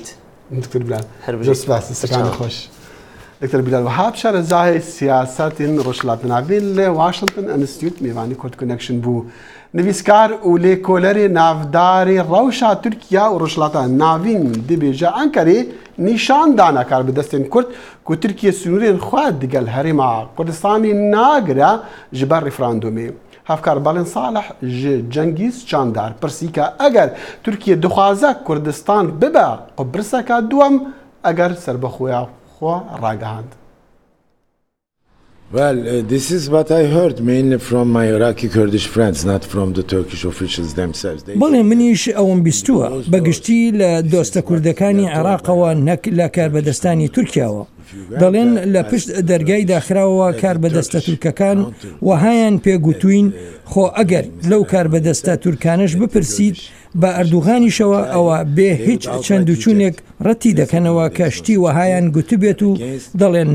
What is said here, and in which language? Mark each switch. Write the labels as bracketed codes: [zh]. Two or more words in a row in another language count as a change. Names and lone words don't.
[ckb] دکتۆر بلال زۆر سپاس سەکانی خۆش دکتۆر بلال وهاب شارەزای سیاسەتین ڕۆژهەڵاتناوی لە واشنگتن ئەنستیتیوت میوانی کورد کۆنێکشن بوو نویسکار و لێکۆلەری ناوداری ڕەوشە تورکیا و ڕۆژهەڵاتە ناوین [ku] دەبێژە ئەنکەرێ نیشان دانا کاربەدەستên Kurd ku Tirkiye sûnûrên xwe digel herêma Kurdistanê nagire ji ber referandumê. Hevkar Balên Salih ji Cengiz Çandar pirsîke eger Tirkiye dixwaze Kurdistan bibe Qubriseka duem eger serbexweya xwe ragihand. [en] Well, this is what I heard mainly from my Iraqi Kurdish friends, not from the Turkish officials themselves. [ckb] بەڵێ منیش ئەوم بیستووە بەگشتی لە دۆستە کوردەکانی عێراقەوە نەک لە کاربەدەستانی تورکیاوە. دەڵێن لە پشت دەرگای داخراوە کاربەدەستە تورکەکان وهایان پێگوتوین خۆ ئەگەر لەو کاربەدەستە تورکانش بپرسید بە ئەردوغانیشەوە ئەوە بێ هیچ چەندوچوونێک ڕەتی دەکەنەوە کە شتی وەهایان گوتبێت و دەڵێن